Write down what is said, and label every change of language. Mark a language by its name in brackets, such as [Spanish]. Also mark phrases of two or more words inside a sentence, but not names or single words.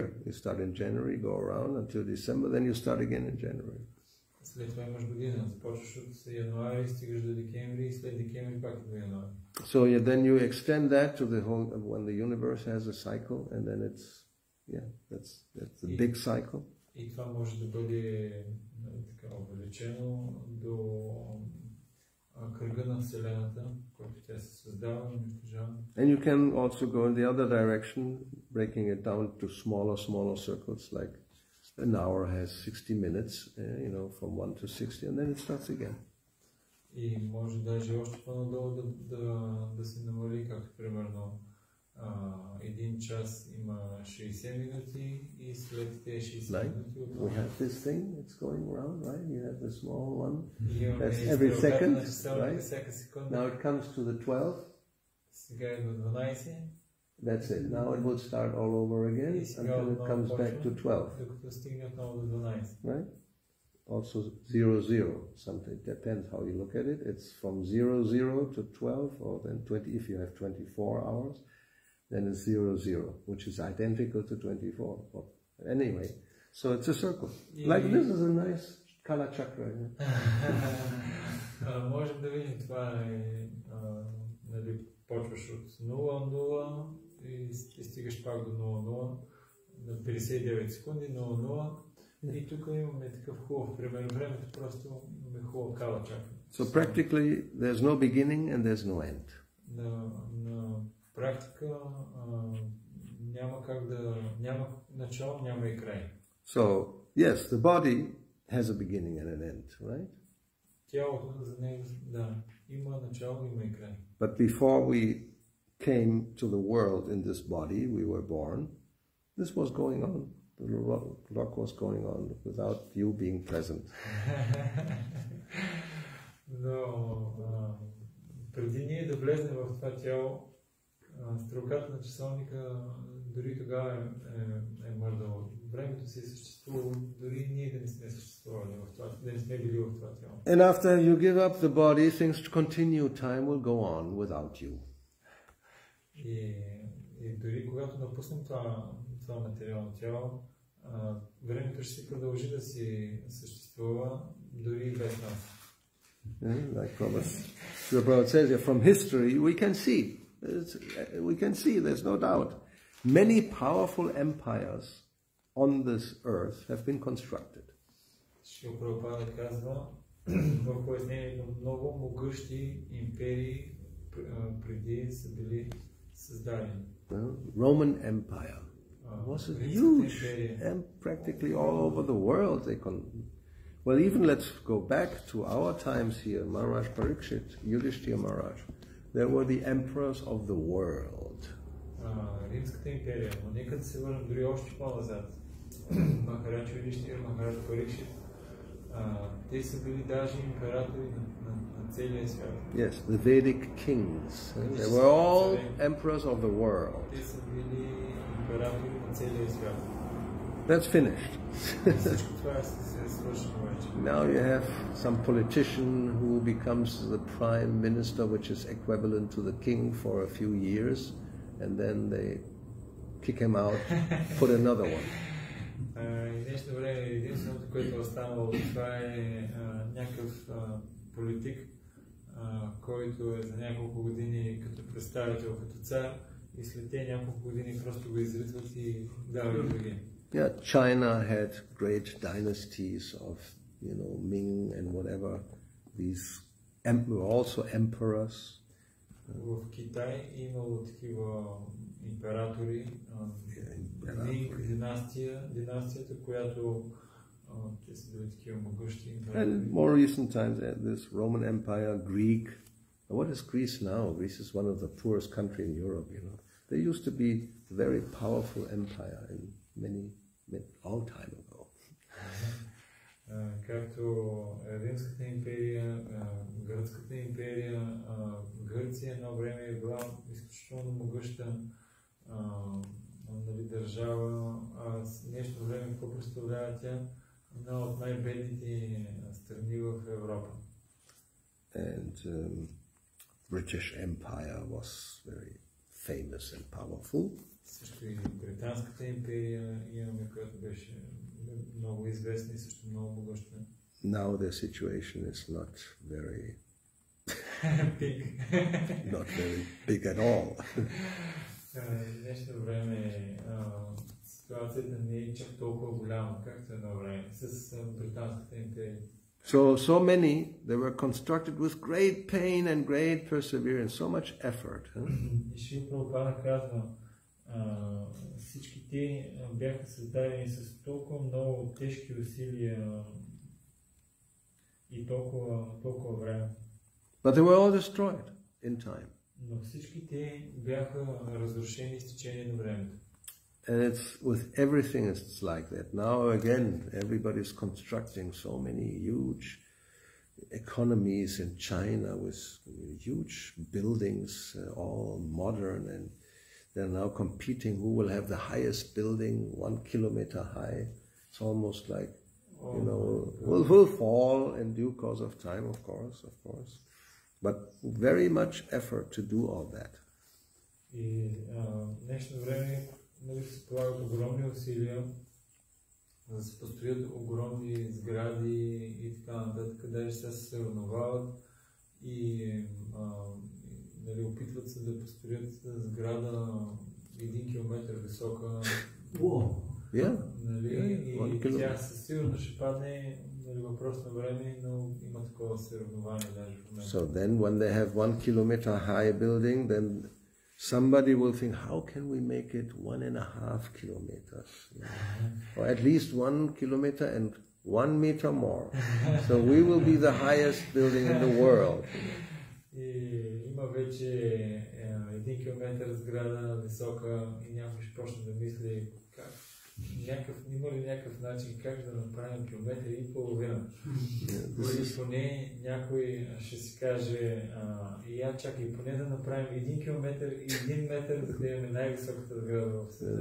[English] You start in January, go around until December, then you start again in January. [Bulgarian] След това имаш година. Започваш от януари, стигаш до декември и след декември пак до януари. [English] So then you extend that to the whole, when the universe has a cycle, and then it's, that's the big cycle. [Bulgarian] И това може да бъде така увеличено до кръга на Вселената, който тя се създава и унищожава. [English] And you can also go in the other direction, breaking it down to smaller circles, like an hour has 60 minutes, from 1 to 60, and then it starts again. [Bulgarian] И може даже още по-надолу да се намали, както примерно един час има 60 минути и след тези 60 минути [English] We have this thing that's going around, right? You have the small one. That's every second, right? Now it comes to the 12. [Bulgarian] Сега е до 12. [English] That's it. Now it will start all over again until it comes back to 12. Right? Also 0, something. Depends how you look at it. It's from 0 to 12, or then 20. If you have 24 hours, then it's 0, which is identical to 24. But anyway, so it's a circle. Like this is a nice Kala chakra. [Bulgarian] Можем да видим, това е, почваш от 0 и стигаш пак до 0 на 59 секунди, 0. И тук имаме такъв хубав пример. Времето просто имаме хубав Кала чакра. [English] So practically there's no beginning and there's no end. [Bulgarian] На практика няма как да... няма начало, няма и край. [English] So, yes, the body has a beginning and an end, right? [Bulgarian] Тялото за него, да, има начало, има и край. [English] But before we came to the world in this body, we were born, this was going on. The rock was going on without you being present. [Bulgarian] Но преди ние да влезнем в това тяло, стрелката на часовника дори тогава е мърдало. Времето си е съществувало, дори ние да не сме съществували в това, да не сме били в това тяло. [English] And after you give up the body, things continue, time will go on without you. [Bulgarian] И дори когато напуснем това материално тяло, времето ще си продължи да си съществува, дори без нас. [English] Like Prabhupada says here, from history we can see, there's no doubt. Many powerful empires on this earth have been constructed. [Bulgarian] Шрила Прабхупада казва в пояснението, много могъщи империи преди са били създадени. [English] Roman Empire was a huge, and practically all over the world well, even let's go back to our times here, Maharaj Parikshit, Yudhishthira Maharaj. There were the emperors of the world. [Bulgarian] Римската империя, но нека да се върнем дори още по-назад. Махарадж Юдхиштира, Махарадж Парикшит, те са били даже императори на целия свят. [English] Yes, the Vedic kings. They were all emperors of the world. [Bulgarian] Те са били императори на целия свят. [English] That's finished. [Bulgarian] Всичко това е свършено вече. [English] Now you have some politician who becomes the prime minister, which is equivalent to the king for a few years, and then they kick him out, put another one. [Bulgarian] И днешно време единственото, което е останало, това е някакъв политик, който е за няколко години като представител, като цар, и след те няколко години просто го изритват и дават други. [English] Yeah, China had great dynasties of, Ming and whatever. These were also emperors. [Bulgarian] В Китай имало такива императори, Минг династията, която те са били такива могъщи императори. [English] And more recent times, this Roman Empire, Greek. What is Greece now? Greece is one of the poorest country in Europe, They used to be a very powerful empire in long time ago. [Bulgarian] Както Римската империя, Гръцката империя, Гърция едно време е била изключително могъща държава, а с днешно време какво представлява тя? Една от най-бедните страни в Европа. [English] And British Empire was very famous and powerful. [Bulgarian] Също и Британската империя имаме, която беше много известна и също много могъща. [English] Now their situation is not very big. Not very big at all. [Bulgarian] В днешно време ситуацията не е чак толкова голяма, както едно време с Британската империя. [English] So many, they were constructed with great pain and great perseverance, so much effort. [Bulgarian] И Шрила Прабхупада казва, всички те бяха създадени с толкова много тежки усилия и толкова време. [English] But they were all destroyed in time. [Bulgarian] Но всички те бяха разрушени с течение на времето. [English] And it's with everything it's like that. Now again, everybody's constructing so many huge economies in China with huge buildings, all modern, and they're now competing who will have the highest building 1 kilometer high. It's almost like, will fall in due course of time, of course. But very much effort to do all that. [Bulgarian] И днешно време се полагат огромни усилия да се построят огромни сгради и така нататък, даже сега се съревновават и опитват се да построят сграда 1 километър висока. И тя със сигурно ще падне, въпрос на време, но има такова съревнование даже в момента. [English] So then when they have 1 kilometer high building, then somebody will think, how can we make it 1.5 kilometers? You know? Or at least 1 kilometer and 1 meter more. So we will be the highest building in the world. [Bulgarian] Има вече 1 километър сграда висока и някой ще почне да мисли има ли някакъв начин как да направим 1,5 километра. Или поне някой ще си каже чакай, поне да направим 1 километър и 1 метър, за да имаме най-високата сграда в света.